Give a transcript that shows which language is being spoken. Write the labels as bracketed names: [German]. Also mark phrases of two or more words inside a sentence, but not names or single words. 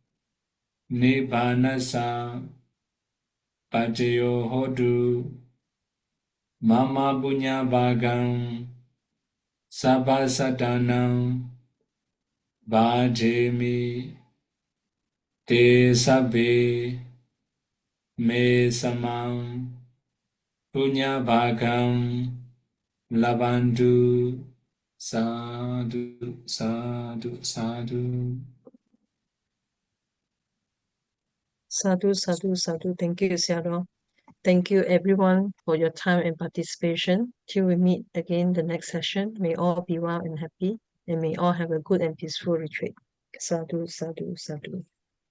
[Pali] Nibbanasa Pajayo Hotu Mama Bunya Bhagam Sabbasadanam Bhajemi Te Sabbe Me Samam Punya Bhagam Labantu Sadhu Sadhu Sadhu. Sadhu, sadhu, sadhu. [English] Thank you, Sayadaw. Thank you, everyone, for your time and participation. Till we meet again the next session, may all be well and happy, and may all have a good and peaceful retreat. [Pali] Sadhu, sadhu, sadhu.